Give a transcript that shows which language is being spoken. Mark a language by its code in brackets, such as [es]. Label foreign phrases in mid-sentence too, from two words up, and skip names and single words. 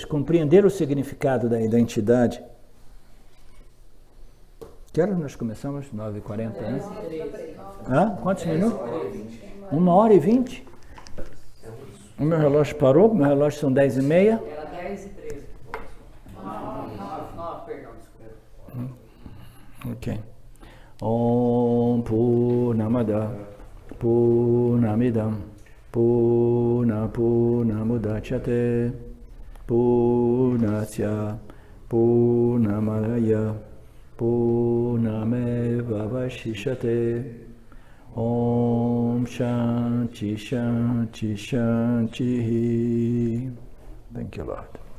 [pt] Compreender o significado da identidade. Que horas nós começamos? 9h40, né? Quantos minutos? 1h20? O meu relógio parou, meu relógio são 10h30. Era 10h13. Perdão, desculpa. Ok. [sa] Om Purnamada Purnamidam Purnamudachyate Purnasya Purnamalaya Purnamevavashishate Om Shanti Shanti Shanti. [en] Thank you, Lord.